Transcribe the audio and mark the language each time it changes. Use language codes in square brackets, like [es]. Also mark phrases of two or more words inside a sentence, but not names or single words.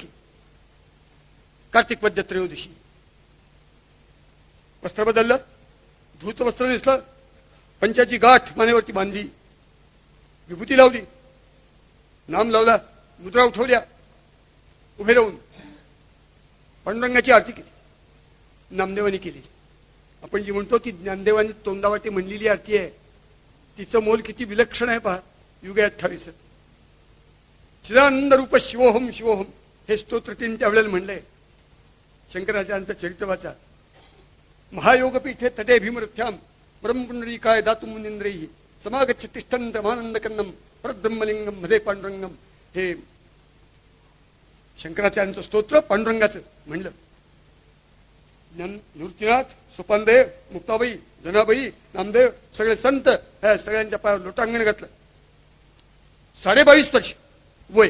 [mr] कार्तिक वद्य त्रयोदशी, वस्त्र बदललं, धूत वस्त्र नेसलं, पंचाची गाठ मानेवरती बांधली, विभूती लावली, नाम लावला, मुद्रा उठवल्या, उभे राहून पांडुरंगाची आरती केली. नामदेवानी केली. आपण जी म्हणतो की ज्ञानदेवानी तोंडावाटी म्हणलेली आरती आहे, तिचं मोल किती विलक्षण आहे पहा. युगे 28 [sa] चिदानंद रूप शिवोहम शिवोहम [mr] हे स्तोत्र तीन त्यावेळेला म्हणलंय. शंकराचार्यांचं चरित्र वाचा. [sa] महायोगपीठे तटे भीमरथ्याम ब्रह्मपुंडरीकाय दातु मुनींद्रैः समागच्छ तिष्ठन्त मानंदकन्नम परब्रह्मलिंगम मध्ये पांडुरंगम. [mr] हे शंकराचार्यांचं स्तोत्र पांडुरंगाचं म्हणलं. निवृत्तीनाथ, सोपानदेव, मुक्ताबाई, जनाबाई, नामदेव सगळे संत ह्या सगळ्यांच्या पायावर लोटांगण घातलं. 22.5 वर्ष वय.